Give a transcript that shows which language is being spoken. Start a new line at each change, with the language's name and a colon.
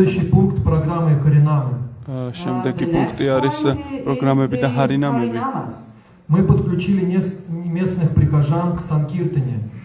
Russian: Следующий пункт программы Харинамы.
Georgian: შემდეგი პუნქტი არის პროგრამები და ჰარინამები.
Russian: Мы подключили местных прихожан к Санкиртане.